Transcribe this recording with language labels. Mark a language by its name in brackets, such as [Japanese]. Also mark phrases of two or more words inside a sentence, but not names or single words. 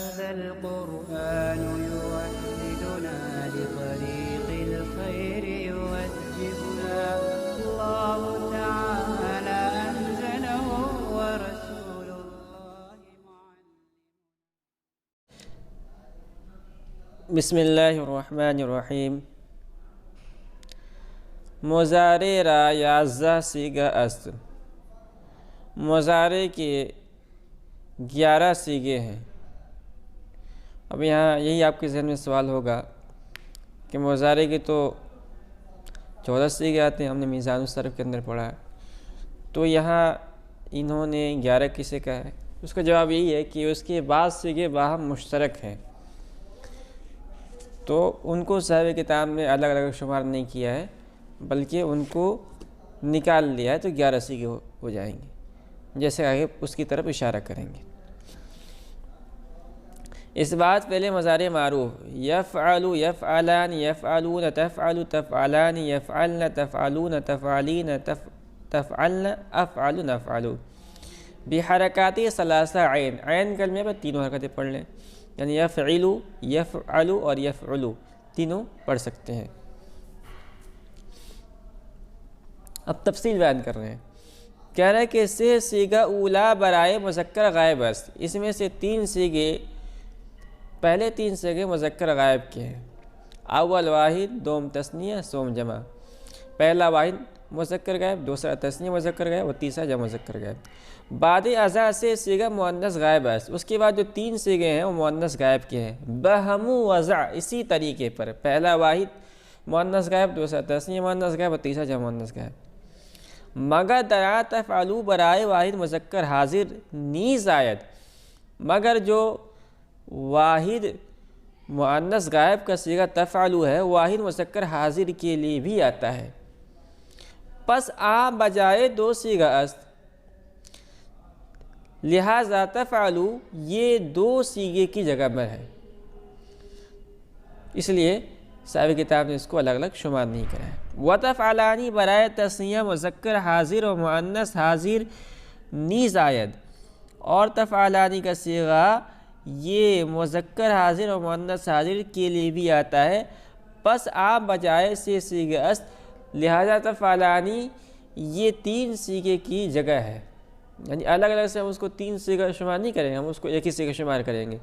[Arabic] القرآن يوحدنا لطريق الخير يوجهنا الله تعالى أنزله ورسول الله معلم. بسم الله الرحمن الرحیم. [Persian] مضارع را 11 صیغہ است. [Urdu] مضارع کے 11 صیغے ہیں. اب یہاں یہی آپ کے ذہن میں سوال ہوگا کہ مضارع کے تو 14 صیغے آتے ہیں، ہم نے میزان الصرف کے اندر پڑھا ہے، تو یہاں انہوں نے 11 کسے کہا ہے؟ اس کا جواب یہی ہے کہ اس کے بعض صیغے باہم مشترک ہیں، تو ان کو صاحب کتاب نے الگ الگ شمار نہیں کیا ہے، بلکہ ان کو نکال لیا ہے، تو 11 صیغے ہو جائیں گے، جیسے آگے اس کی طرف اشارہ کریں گے. اس بات پہلے [Arabic] مضارع معروف یفعل، یفعلان، یفعلون، تفعل، تفعلان، یفعلن، تفعلون، تفعلین، تفعلن، افعل، نفعل بحرکات ثلاثہ عین. [Urdu] عین کلمے پر تینوں حرکتیں پڑھ لیں، یعنی یفعل، یفعل اور یفعل تینوں پڑھ سکتے ہیں. اب تفصیل بیان کر رہے ہیں. کہہ رہے ہیں کہ [Persian] سے صیغہ اولا برائے مذکر غائب است. [Urdu] اس میں سے 3 صیغے، پہلے 3 صیغے مذکر غائب کے ہیں. [Persian] اول واحد، دوم تثنیہ، سوم جمع. [Urdu] پہلا واحد مذکر غائب، دوسرا تثنیہ مذکر غائب اور تیسرا جمع مذکر غائب. [Persian] بعد ازا سے صیغہ مؤنث غائب است. [Urdu] اس کے بعد جو 3 صیغے ہیں وہ مؤنث غائب کے ہیں. [Persian] بہم وضع، [Urdu] اسی طریقے پر پہلا واحد مؤنث غائب، دوسرا تثنیہ مؤنث غائب اور تیسرا جمع مؤنث غائب. [Persian] مگر درا تفعلو برائے واحد مذکر حاضر نیز آید. [Urdu] مگر جو واحد مؤنث غائب کا صیغہ تفعلو ہے واحد مذکر حاضر کے لیے بھی آتا ہے. [Persian] پس آ بجائے 2 صیغہ است. [Urdu] لہذا تفعلو یہ 2 صیغے کی جگہ پر ہے، اس لیے صاحب کتاب نے اس کو الگ الگ شمار نہیں کرا ہے. [Persian] وتفعلانی برائے تثنیہ مذکر حاضر و مؤنث حاضر نیز آید. [Urdu] اور تفعلانی کا صیغہ یہ مذکر حاضر و مؤنث حاضر کے لیے بھی آتا ہے. [Persian] پس آپ بجائے سے صیغہ است، [Urdu] لہذا تفعلانی یہ 3 صیغے کی جگہ ہے. یعنی الگ الگ سے ہم اس کو 3 صیغہ شمار نہیں کریں گے، ہم اس کو ایک ہی صیغہ شمار کریں گے.